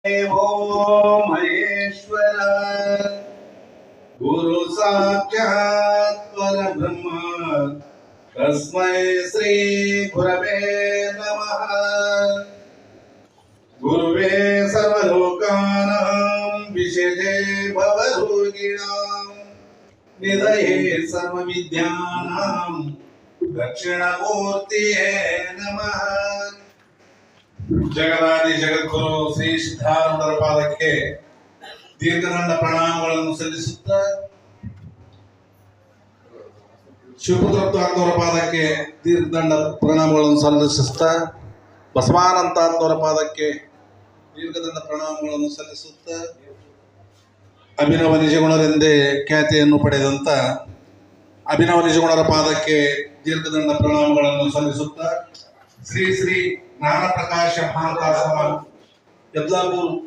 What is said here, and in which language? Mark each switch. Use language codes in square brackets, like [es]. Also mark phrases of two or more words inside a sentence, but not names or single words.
[sa] ओम महेश्वर गुरु साक्षात् परब्रह्म तस्मै श्री गुरवे नमः। गुरुवे सर्वलोकानां विशेषे भवरोगिणां निधये सर्वविद्यानां दक्षिणमूर्तिये नमः। [kn] ಜಗದಾದಿ ಜಗದ್ಗುರು ಶ್ರೀ ಸಿದ್ಧಾರೂಢರ ಪಾದಕ್ಕೆ ದೀರ್ಘದಂಡ ಪ್ರಣಾಮಗಳನ್ನು ಸಲ್ಲಿಸುತ್ತಾ, ಶಿವಪುತ್ರತ್ವರ ಪಾದಕ್ಕೆ ದೀರ್ಘದಂಡ ಪ್ರಣಾಮಗಳನ್ನು ಸಲ್ಲಿಸುತ್ತಾ, ಬಸವಾನಂತಾತ್ಮರ ಪಾದಕ್ಕೆ ದೀರ್ಘದಂಡ ಪ್ರಣಾಮಗಳನ್ನು ಸಲ್ಲಿಸುತ್ತಾ, ಅಭಿನವ ನಿಜಗುಣರೆಂದೇ ಖ್ಯಾತಿಯನ್ನು ಪಡೆದಂತ ಅಭಿನವ ನಿಜಗುಣರ ಪಾದಕ್ಕೆ ದೀರ್ಘದಂಡ ಪ್ರಣಾಮಗಳನ್ನು ಸಲ್ಲಿಸುತ್ತಾ, ಶ್ರೀ ಶ್ರೀ ಜ್ಞಾನ ಪ್ರಕಾಶ ಮಹಾದಾಸಮ ಯದ್ಲಾಪುರ್